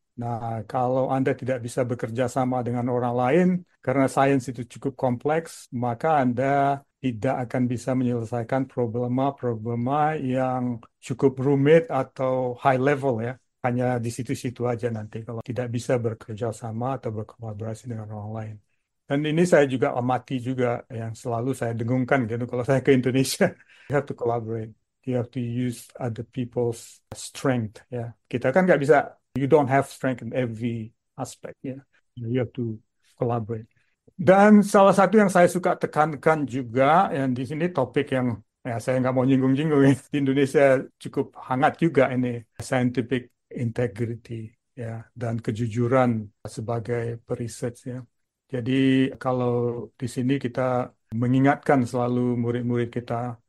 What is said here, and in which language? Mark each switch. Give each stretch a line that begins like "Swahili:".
Indonesian: Nah, kalau Anda tidak bisa bekerja sama dengan orang lain, karena sains itu cukup kompleks, maka Anda tidak akan bisa menyelesaikan problema-problema yang cukup rumit atau high level ya. Hanya di situ-situ aja nanti kalau tidak bisa bekerja sama atau berkolaborasi dengan orang lain. Dan ini saya juga amati juga yang selalu saya dengungkan gitu kalau saya ke Indonesia.
English: You have to collaborate. You have to use other people's strength ya.
Indonesian: Kita kan nggak bisa.
English: You don't have strength in every aspect ya. You have to collaborate.
Indonesian: Dan salah satu yang saya suka tekankan juga, yang di sini topik yang ya saya nggak mau nyinggung-nyinggung ya. Di Indonesia cukup hangat juga ini, scientific integrity ya dan kejujuran sebagai periset ya. Jadi kalau di sini kita mengingatkan selalu murid-murid kita